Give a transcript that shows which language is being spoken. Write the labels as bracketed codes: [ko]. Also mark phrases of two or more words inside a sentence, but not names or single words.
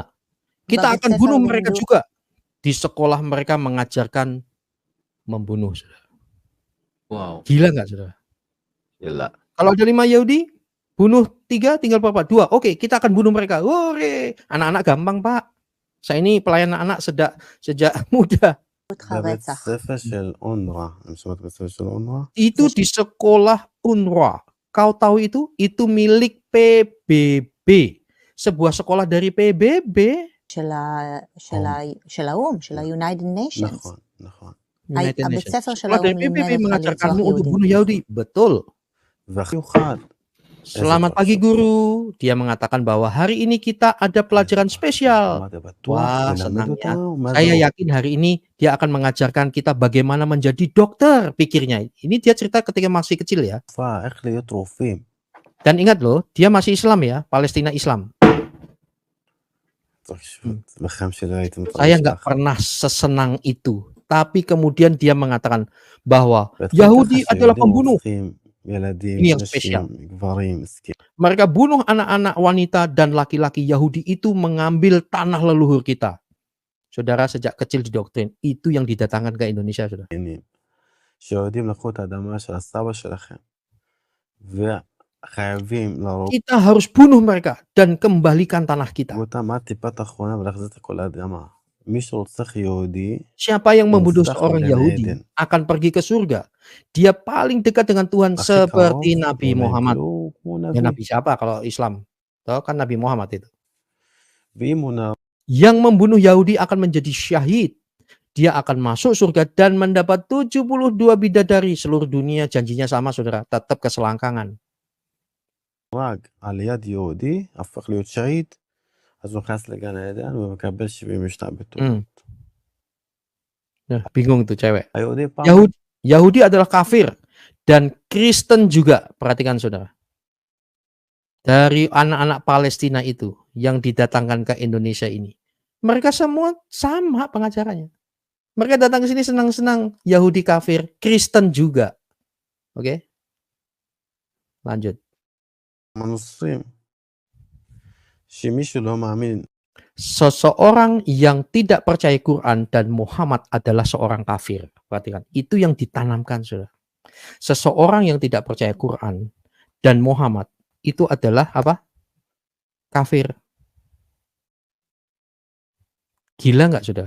[id] Kita akan bunuh mereka juga. Di sekolah mereka mengajarkan membunuh, saudara. Wow. Gila nggak, saudara? Gila. Kalau ada 5 Yahudi, Bunuh 3, tinggal berapa? 2. Oke, kita akan bunuh mereka. Hore! Anak-anak gampang, Pak. Saya ini pelayan anak sejak muda. [he] בבית ספר של אונר"א, הם שמעת בית ספר של אונר"א? [id] Itu di sekolah UNRWA. Kau tahu itu? Itu milik PBB. Sebuah sekolah dari PBB. [he] של האו"ם, של ה- [en] United Nations. [he] נכון, נכון. [en] United [he] הבית [en] Nations. [he] ספר של [id] Sekolah dari [he] האו"ם [id] PBB [he] לימד אותך [id] mengajarkanmu [he] לרצוח [id] untuk [he] יהודים. [id] bunuh Yahudi. Betul. [he] והכי מיוחד, [id] Selamat pagi guru. Dia mengatakan bahwa hari ini kita ada pelajaran spesial. [he] אמרתי, בטוח, [id] Wah, [he] ללמד [id] senangnya. [he] אותנו מה [id] Saya [he] זה [id] yakin hari ini dia akan mengajarkan kita bagaimana menjadi dokter, pikirnya. Ini dia cerita ketika masih kecil ya. [he] רופאה, איך להיות רופאים. [id] Dan ingat loh, dia masih Islam ya, Palestina Islam. [he] בחיים שלי הייתי מתרגש [id] Saya nggak [he] ככה. [id] pernah sesenang itu. Tapi kemudian dia mengatakan bahwa [he] והתחיל [id] Yahudi [he] ככה [id] adalah [he] שיהודים [id] pembunuh. [he] רוצחים ילדים, [id] Ini yang [he] נשים, [id] spesial. [he] גברים, מסכים. [id] Mereka bunuh anak-anak wanita dan laki-laki Yahudi itu mengambil tanah leluhur kita. Saudara, sejak kecil didoktrin, itu yang didatangkan ke Indonesia, saudara. [he] שיהודים לקחו את האדמה של הסבא שלכם וחייבים להרוג [id] Kita harus bunuh mereka dan kembalikan tanah kita. [he] אותם עד טיפת האחרונה ולהחזיר את כל האדמה. מי שרוצח יהודי [id] Siapa yang membunuh Mustahil seorang dan Yahudi Eden. akan pergi ke surga. Dia paling dekat dengan Tuhan [he] הכי [id] seperti [he] קרוב, [id] Nabi [he] אולי [id] Muhammad. [he] אפילו כמו [id] Ya, [he] נביא. [id] Nabi siapa kalau Islam? Tahu kan Nabi Muhammad itu. [he] ואם הוא נהרוג [id] Yang membunuh Yahudi akan menjadi syahid. Dia akan masuk surga dan mendapat 72 bidadari. Seluruh dunia janjinya sama, saudara. Tetap keselangkangan. [he] על יד יהודי, הפך להיות שהיד, אז הוא נכנס לגן העדן ומקבל 72 בתור. [id] Nah, bingung tuh cewek. [he] היהודי פעם [id] Yahudi adalah kafir. Dan Kristen juga. Perhatikan, saudara. Dari anak-anak Palestina itu yang didatangkan ke Indonesia ini. Mereka semua sama pengajarannya. Mereka datang ke sini senang-senang. Yahudi kafir, Kristen juga. Oke. Lanjut. [he] הנוצרים, שמישהו לא מאמין [id] Seseorang yang tidak percaya Quran dan Muhammad adalah seorang kafir. Perhatikan, itu yang ditanamkan, saudara. Seseorang yang tidak percaya Quran dan Muhammad itu adalah apa? Kafir. Gila nggak, saudara?